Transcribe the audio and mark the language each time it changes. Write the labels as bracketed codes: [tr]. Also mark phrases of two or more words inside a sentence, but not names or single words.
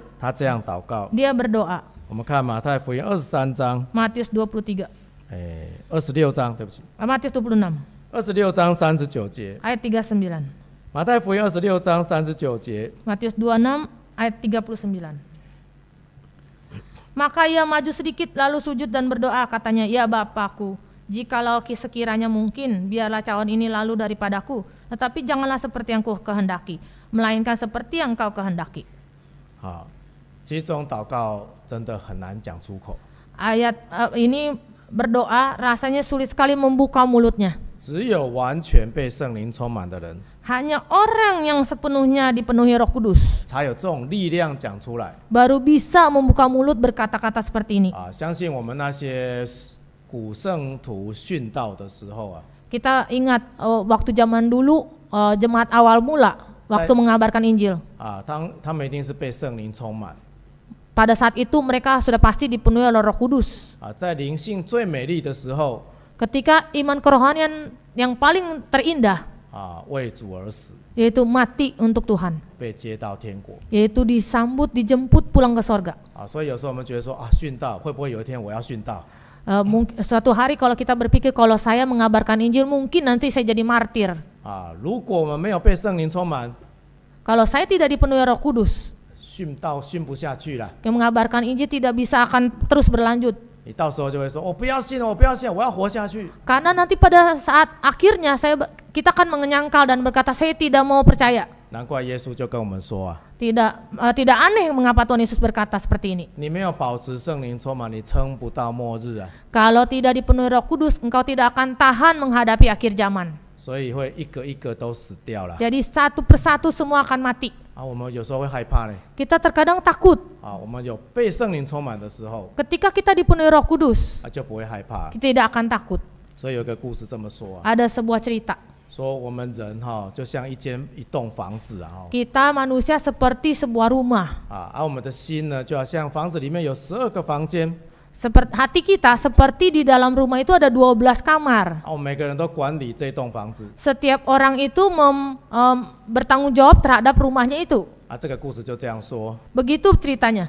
[zh] 他这样祷告。 [id] dia berdoa. [zh] 我们看马太福音23章， [id] Matius 23, [zh] 26章，对不起， [id] Matius 26, [zh] 26章39节。 [id] ayat 39. [zh] 马太福音26章39节， [id] Matius 26 ayat 39. Maka ia maju sedikit lalu sujud dan berdoa, katanya, "Ya Bapakku, jikalau sekiranya mungkin, biarlah cawan ini lalu daripadaku, tetapi janganlah seperti yang ku kehendaki, melainkan seperti yang kau kehendaki." [zh] 好，其实这种祷告真的很难讲出口， [id] Ayat ini berdoa rasanya sulit sekali membuka mulutnya. [zh] 只有完全被圣灵充满的人， [id] Hanya orang yang sepenuhnya dipenuhi Roh Kudus [zh] 才有这种力量讲出来。 [id] baru bisa membuka mulut berkata-kata seperti ini. [zh] 相信我们那些古圣徒殉道的时候啊， [id] Kita ingat waktu zaman dulu jemaat awal mula waktu mengabarkan Injil. [zh] 他们一定是被圣灵充满。 [id] Pada saat itu mereka sudah pasti dipenuhi oleh Roh Kudus. [zh] 在灵性最美丽的时候， [id] Ketika iman kerohanian yang paling terindah [zh] 为主而死， [id] yaitu mati untuk Tuhan, [zh] 被接到天国。 [id] yaitu disambut, dijemput pulang ke sorga. [zh] 所以有时候我们觉得说殉道会不会有一天我要殉道？ [id] Suatu hari kalau kita berpikir kalau saya mengabarkan Injil mungkin nanti saya jadi martir. [zh] 如果我们没有被圣灵充满， [id] Kalau saya tidak dipenuhi Roh Kudus, [zh] 殉道殉不下去了。 [id] yang mengabarkan Injil tidak bisa akan terus berlanjut. [zh] 你到时候就会说：“我不要信了，我不要信了，我要活下去。” [id] Karena nanti pada saat akhirnya kita akan menyangkal dan berkata saya tidak mau percaya. [zh] 难怪耶稣就跟我们说啊， [id] Tidak aneh mengapa Tuhan Yesus berkata seperti ini. [zh] 你没有保持圣灵充满，你撑不到末日啊。 [id] Kalau tidak dipenuhi Roh Kudus, engkau tidak akan tahan menghadapi akhir zaman. [zh] 所以会一个一个都死掉了。 [id] Jadi satu persatu semua akan mati. [zh] 我们有时候会害怕呢。 [id] Kita terkadang takut. [zh] 我们有被圣灵充满的时候， [id] Ketika kita dipenuhi Roh Kudus, [zh] 就不会害怕。 [id] kita tidak akan takut. [zh] 所以有个故事这么说啊， [id] Ada sebuah cerita. [zh] 说我们人就像一栋房子啊， [id] Kita manusia seperti sebuah rumah. [zh] 我们的心呢，就好像房子里面有12个房间， [id] Hati kita seperti di dalam rumah itu ada 12 kamar. [zh] 我们每个人都管理这栋房子。 [id] Setiap orang itu bertanggung jawab terhadap rumahnya itu. [zh] 这个故事就这样说。 [id] Begitu ceritanya.